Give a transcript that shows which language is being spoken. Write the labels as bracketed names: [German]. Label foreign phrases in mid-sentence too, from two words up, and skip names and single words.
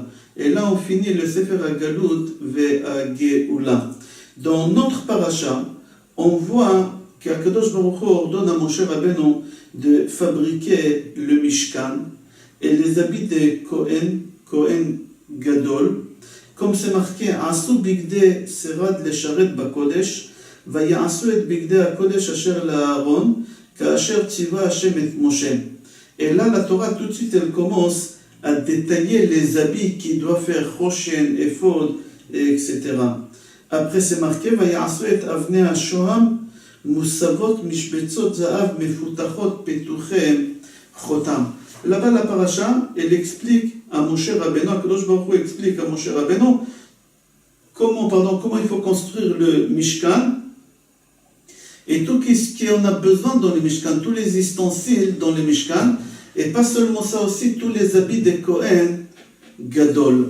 [French] Et là on finit le Sefer HaGalut ve'HaGeula. Dans notre paracha, on voit qu' [Hebrew] הקדוש ברוך הוא [French] ordonne à Moshe Rabbeinu de fabriquer le Mishkan et les habits de [Hebrew] כהן גדול, [French] comme c'est marqué, [Hebrew] עשו בגדי שרד לשרת בקדש ויעשו את בגדי הקדש אשר לאהרן כאשר צוה השם את משה. [French] Et là, la Torah, tout de suite, elle commence à détailler les habits qui doivent faire Choshen, Ephod, etc. Après, c'est marqué, [Hebrew] ויעשו את אבני השהם מסבת משבצות זהב מפתחת פתוחי חותם. [French] Là-bas, la paracha, elle explique à Moshe Rabbeinu, [Hebrew] הקדוש ברוך הוא [French] explique à Moshe Rabbeinu comment il faut construire le Mishkan et tout ce qu'on a besoin dans le Mishkan, tous les ustensiles dans le Mishkan, et pas seulement ça aussi, tous les habits des [Hebrew] כהן גדול.